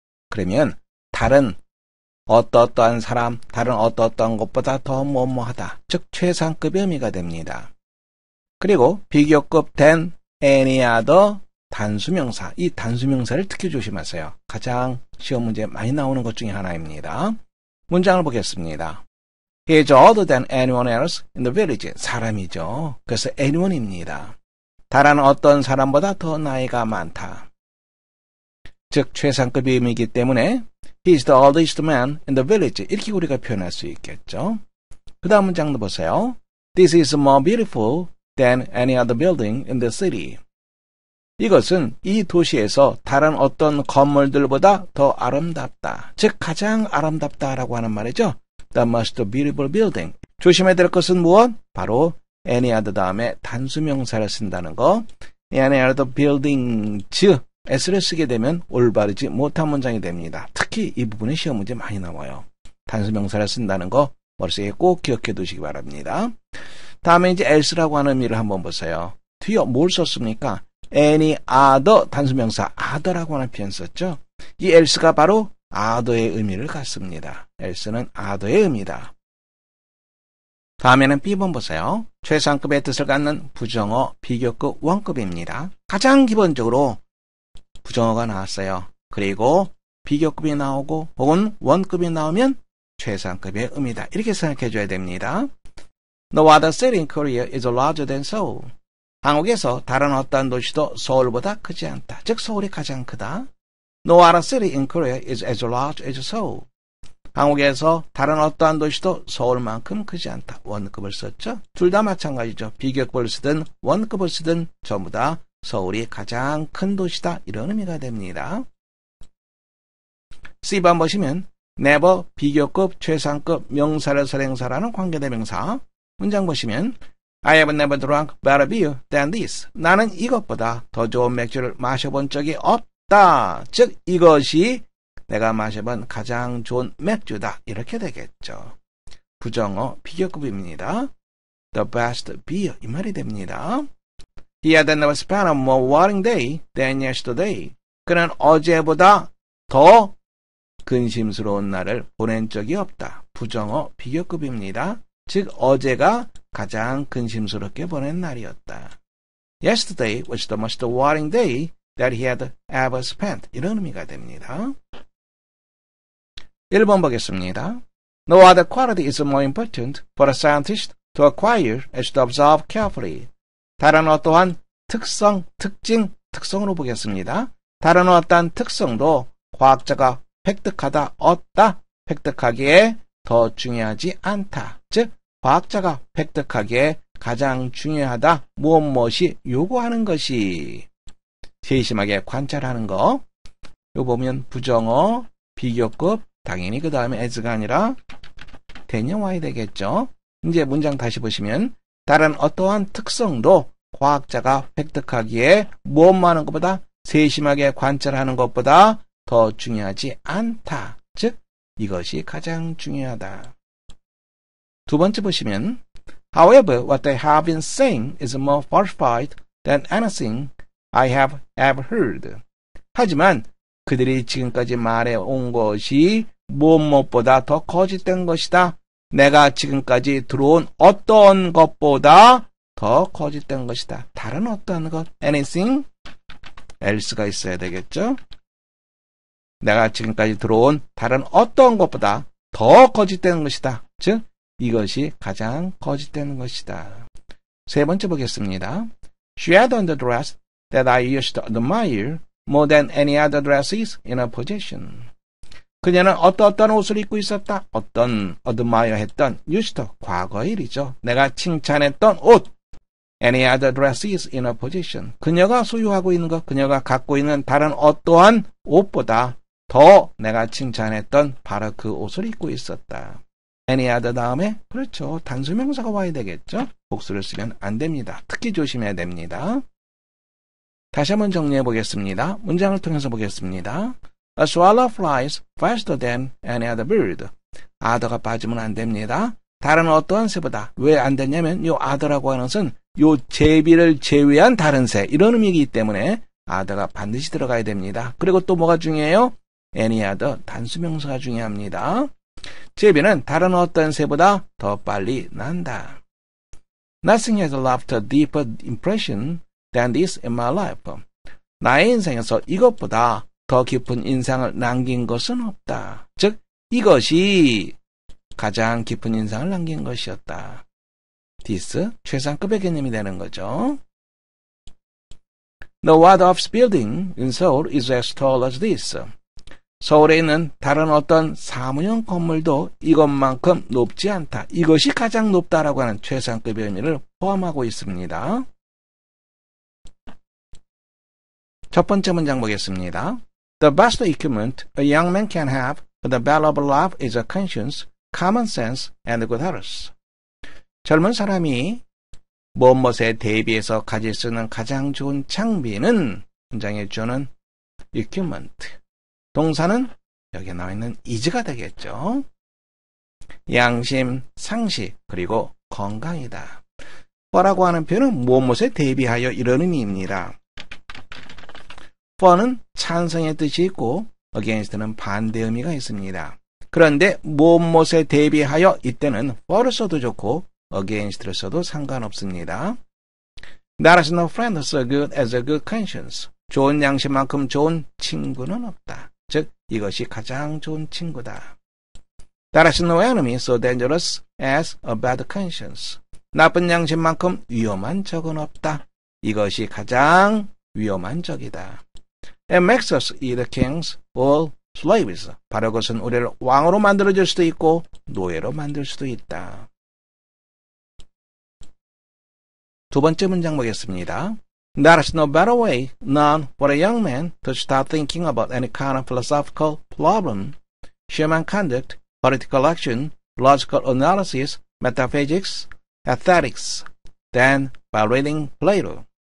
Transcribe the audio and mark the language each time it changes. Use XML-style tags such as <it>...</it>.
<ko>그러면 다른 어떠한 사람, 다른 어떠한 것보다 더 뭐뭐하다. 즉 최상급의 의미가 됩니다. 그리고 비교급</ko> <en>than any other</en> <ko>단수명사. 이 단수명사를 특히 조심하세요. 가장 시험 문제에 많이 나오는 것 중에 하나입니다. 문장을 보겠습니다.</ko> <en>He is older than anyone else in the village.</en> <ko>사람이죠. 그래서 anyone입니다. 다른 어떤 사람보다 더 나이가 많다. 즉 최상급의 의미이기 때문에</ko> <en>He is the oldest man in the village.</en> <ko>이렇게 우리가 표현할 수 있겠죠. 그 다음 문장도 보세요.</ko> <en>This is more beautiful than any other building in the city.</en> <ko>이것은 이 도시에서 다른 어떤 건물들보다 더 아름답다. 즉 가장 아름답다라고 하는 말이죠.</ko> <en>The most beautiful building.</en> <ko>조심해야 될 것은 무엇? 바로 any other 다음에 단수명사를 쓴다는 거.</ko> <en>any other buildings</en> <ko>s를 쓰게 되면 올바르지 못한 문장이 됩니다. 특히 이 부분에 시험 문제 많이 나와요. 단수명사를 쓴다는 거 머릿속에 꼭 기억해 두시기 바랍니다. 다음에 이제 else라고 하는 의미를 한번 보세요. 뒤에 뭘 썼습니까? any other 단수명사 other라고 하는 표현 썼죠. 이 else가 바로 other의 의미를 갖습니다. else는 other의 의미다. 다음에는 B번 보세요. 최상급의 뜻을 갖는 부정어 비교급 원급입니다. 가장 기본적으로 부정어가 나왔어요. 그리고 비교급이 나오고 혹은 원급이 나오면 최상급의 의미다. 이렇게 생각해 줘야 됩니다.</ko> <en>No other city in Korea is larger than Seoul.</en> <ko>한국에서 다른 어떠한 도시도 서울보다 크지 않다. 즉 서울이 가장 크다.</ko> <en>No other city in Korea is as large as Seoul.</en> <ko>한국에서 다른 어떠한 도시도 서울만큼 크지 않다. 원급을 썼죠. 둘 다 마찬가지죠. 비교급을 쓰든 원급을 쓰든 전부 다 서울이 가장 큰 도시다. 이런 의미가 됩니다. C번 보시면 never 비교급 최상급 명사를 선행사라는 관계대명사. 문장 보시면</ko> <en>I have never drunk better beer than this.</en> <ko>나는 이것보다 더 좋은 맥주를 마셔본 적이 없다. 즉 이것이 내가 마셔본 가장 좋은 맥주다. 이렇게 되겠죠. 부정어 비교급입니다.</ko> <en>The best beer</en> <ko>이 말이 됩니다.</ko> <en>He had never spent a more worrying day than yesterday.</en> <ko>그는 어제보다 더 근심스러운 날을 보낸 적이 없다. 부정어 비교급입니다. 즉 어제가 가장 근심스럽게 보낸 날이었다.</ko> <en>Yesterday was the most worrying day that he had ever spent.</en> <ko>이런 의미가 됩니다. 1번 보겠습니다.</ko> <en>No other quality is more important for a scientist to acquire as to observe carefully.</en> <ko>다른 어떠한 특성, 특징, 특성으로 보겠습니다. 다른 어떠한 특성도 과학자가 획득하다, 얻다, 획득하기에 더 중요하지 않다. 즉 과학자가 획득하기에 가장 중요하다. 무엇이 요구하는 것이 세심하게 관찰하는 거. 요 보면 부정어, 비교급, 당연히 그 다음에 as가 아니라 than이 와야 되겠죠. 이제 문장 다시 보시면 다른 어떠한 특성도 과학자가 획득하기에 무엇만 하는 것보다 세심하게 관찰하는 것보다 더 중요하지 않다. 즉 이것이 가장 중요하다. 두 번째 보시면</ko> <en>However, what they have been saying is more falsified than anything I have ever heard.</en> <ko>하지만 그들이 지금까지 말해온 것이 무엇보다 더 거짓된 것이다. 내가 지금까지 들어온 어떤 것보다 더 거짓된 것이다. 다른 어떤 것, anything, else가 있어야 되겠죠. 내가 지금까지 들어온 다른 어떤 것보다 더 거짓된 것이다. 즉 이것이 가장 거짓된 것이다. 세 번째 보겠습니다.</ko> <en>She had on the dress that I used to admire more than any other dresses in her possession.</en> <ko>그녀는 어떤 옷을 입고 있었다. 어떤 admire 했던 used to 과거의 일이죠. 내가 칭찬했던 옷.</ko> <en>Any other dresses in her possession.</en> <ko>그녀가 소유하고 있는 것, 그녀가 갖고 있는 다른 어떠한 옷보다 더 내가 칭찬했던 바로 그 옷을 입고 있었다. any other 다음에 그렇죠. 단수명사가 와야 되겠죠. 복수를 쓰면 안 됩니다. 특히 조심해야 됩니다. 다시 한번 정리해 보겠습니다. 문장을 통해서 보겠습니다.</ko> <en>A swallow flies faster than any other bird.</en> <ko>아더가 빠지면 안 됩니다. 다른 어떠한 새보다. 왜 안 되냐면 요 아더라고 하는 것은 요 제비를 제외한 다른 새 이런 의미이기 때문에 아더가 반드시 들어가야 됩니다. 그리고 또 뭐가 중요해요? any other 단수명사가 중요합니다. 제비는 다른 어떤 새보다 더 빨리 난다.</ko> <en>Nothing has left a deeper impression than this in my life.</en> <ko>나의 인생에서 이것보다 더 깊은 인상을 남긴 것은 없다. 즉 이것이 가장 깊은 인상을 남긴 것이었다. This 최상급의 개념이 되는 거죠.</ko> <en>No other office building in Seoul is as tall as this.</en> <ko>서울에 있는 다른 어떤 사무용 건물도 이것만큼 높지 않다. 이것이 가장 높다라고 하는 최상급의 의미를 포함하고 있습니다. 첫 번째 문장 보겠습니다.</ko> <en>The best equipment a young man can have for the battle of life is a conscience, common sense, and good health.</en> <ko>젊은 사람이 무엇에 대비해서 가질 수 있는 가장 좋은 장비는 문장의 주어는 equipment. 동사는 여기에 나와 있는 is가 되겠죠. 양심, 상식, 그리고 건강이다. for라고 하는 표현은 무엇에 대비하여 이런 의미입니다. for는 찬성의 뜻이 있고 against는 반대 의미가 있습니다. 그런데 무엇에 대비하여 이때는 for를 써도 좋고 against를 써도 상관없습니다.</ko> <en>There is no friend so good as a good conscience.</en> <ko>좋은 양심만큼 좋은 친구는 없다. 즉 이것이 가장 좋은 친구다.</ko> <en>There is no enemy so dangerous as a bad conscience.</en> <ko>나쁜 양심만큼 위험한 적은 없다. 이것이 가장 위험한 적이다.</ko> <en>It makes us either kings or slaves.</en> <ko>바로 그것은 우리를 왕으로 만들어줄 수도 있고 노예로 만들 수도 있다. 두 번째 문장 보겠습니다.</ko> <en>There is no better way known for a young man to start thinking about any kind of philosophical problem, human conduct, political action, logical analysis, metaphysics, aesthetics, than by reading Plato.</en>